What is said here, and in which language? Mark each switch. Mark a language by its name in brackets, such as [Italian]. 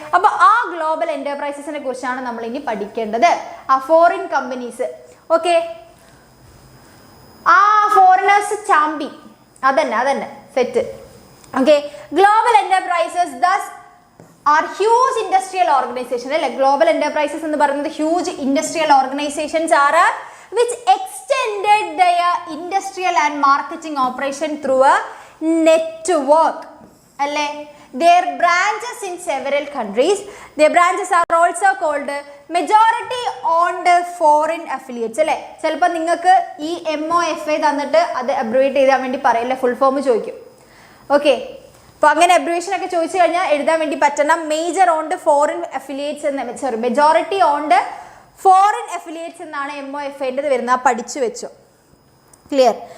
[Malayalam] അപ്പോൾ ആ ഗ്ലോബൽ എൻ്റർപ്രൈസസിനെ കുറിച്ചാണ് നമ്മൾ ഇനി പഠിക്കേണ്ടത്. ആ ഫോറിൻ കമ്പനീസ്. ഓക്കെ, ആ ഫോറിനേഴ്സ് ചാമ്പി അതന്നെ set. [English] Okay, global enterprises thus are huge industrial organisation അല്ലെ. [Malayalam] ഗ്ലോബൽ എൻ്റർപ്രൈസസ് എന്ന് പറയുന്നത് ഹ്യൂജ് ഇൻഡസ്ട്രിയൽ ഓർഗനൈസേഷൻസ് ആണ് [English] which extended their industrial and marketing operation through a network അല്ലേ. Their branches in several countries. Their branches are also called majority owned foreign affiliates അല്ലേ. [Malayalam] ചിലപ്പോൾ നിങ്ങൾക്ക് ഈ MOFA തന്നിട്ട് അത് അബ്രിവേറ്റ് ചെയ്താൻ വേണ്ടി പറയില്ല, ഫുൾ ഫോം ചോദിക്കും. ഓക്കെ, അപ്പോൾ അങ്ങനെ അബ്രിവേഷൻ ഒക്കെ ചോദിച്ചു കഴിഞ്ഞാൽ എഴുതാൻ വേണ്ടി പറ്റണം. മേജർ ഓൺഡ് ഫോറിൻ അഫിലിയേറ്റ്സ് എന്ന് മെജോറിറ്റി ഓൺഡ് ഫോറിൻ അഫിലിയേറ്റ്സ് എന്നാണ് MOFAൻ്റെത് വരുന്നത്. പഠിച്ചു വെച്ചു. ക്ലിയർ?